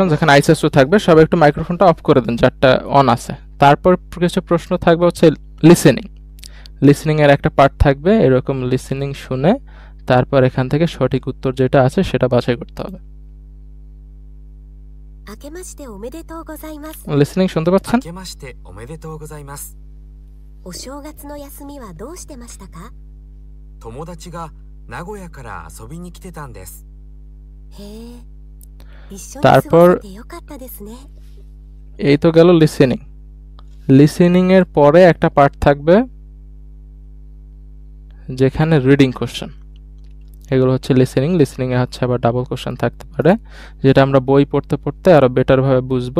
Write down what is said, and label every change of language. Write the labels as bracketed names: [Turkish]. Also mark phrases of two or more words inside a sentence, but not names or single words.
[Bangla] যেখানে আইসএসও থাকবে, সবাই একটু মাইক্রোফোনটা অফ করে দেন যারটা অন আছে। তারপর কিছু প্রশ্ন থাকবে হচ্ছে লিসেনিং এর একটা পার্ট থাকবে এরকম, লিসেনিং শুনে তারপর এখান থেকে সঠিক উত্তর যেটা আছে সেটা বাছাই করতে হবে। লিসেনিং শুনতে পাচ্ছেন? [Japanese] 明けましておめでとうございます。お正月の休みはどうしてましたか？友達が名古屋から遊びに来てたんです。へえ、一緒に過 [Bangla] তারপর [Japanese] ごせてよかったですね。 [Bangla] এই তো গেল লিসেনিং এর পরে একটা পার্ট থাকবে যেখানে [English] reading question. [Bangla] এগুলো হচ্ছে লিসেনিং এ হচ্ছে আবার [English] double question [Bangla] থাকতে পারে যেটা আমরা বই পড়তে পড়তে আরো বেটার ভাবে বুঝবো।